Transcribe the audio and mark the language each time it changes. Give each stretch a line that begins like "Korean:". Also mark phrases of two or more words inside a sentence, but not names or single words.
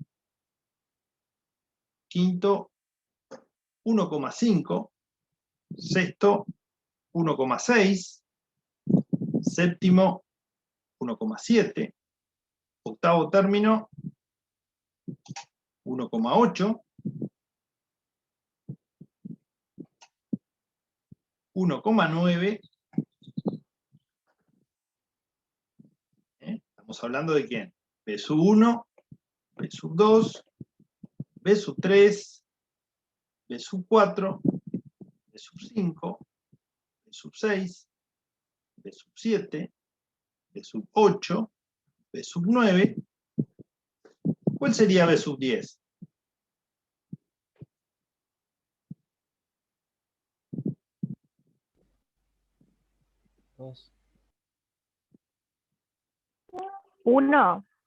Spanish: quinto 1,5, sexto 1,6, séptimo 1,7, octavo término 1,8, 1,9. Estamos hablando de quién? B sub 1, B sub 2, B sub 3, B sub 4, B sub 5, B sub 6, B sub 7, B sub 8, B sub 9. ¿Cuál sería B sub 10? Uno.